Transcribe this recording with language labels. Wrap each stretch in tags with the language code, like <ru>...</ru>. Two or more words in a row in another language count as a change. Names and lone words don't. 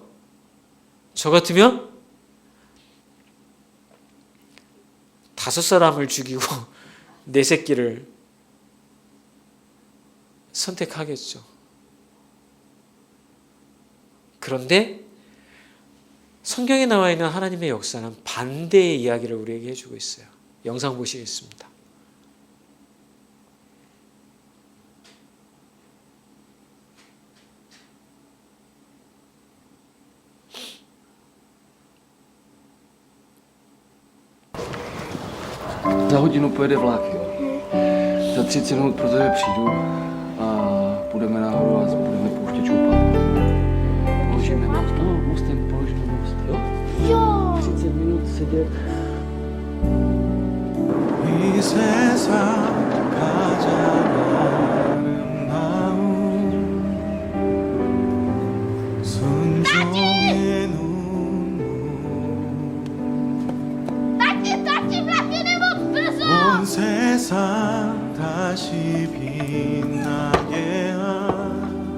<ko>저 같으면 5사람을 죽이고 내 새끼를 선택하겠죠. 그런데 성경에 나와 있는 하나님의 역사는 반대의 이야기를 우리에게 해주고 있어요. 영상 보시겠습니다.</ko> <cs>Za hodinu pojede vlak, jo. Za 30 minut pro tebe přijdu a půjdeme nahoru a budeme pouštět čoupat. Položíme most, no, mostem položíme most, jo? Jo! 30 minut sedět.</cs> <ko>이 세상 가장 아름다운 순종의 눈물 온 세상 다시 빛나게 한</ko>